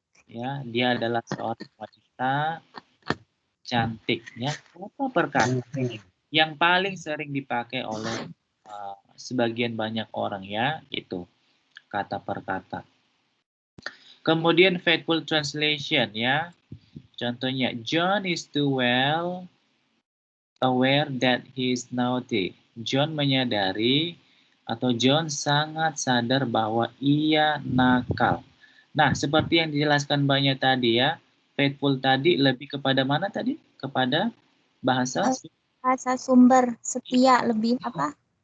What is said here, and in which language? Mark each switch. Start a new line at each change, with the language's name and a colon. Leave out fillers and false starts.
Indonesian: Ya, dia adalah seorang wanita cantik ya. Kata per kata yang paling sering dipakai oleh sebagian banyak orang ya, itu kata per kata. Kemudian faithful translation ya.
English: Contohnya, John is too well aware that he is naughty.
Indonesian: John menyadari atau John sangat sadar bahwa ia nakal. Nah, seperti yang dijelaskan banyak tadi ya, faithful tadi lebih kepada mana tadi? Kepada bahasa Sumber, setia, lebih apa?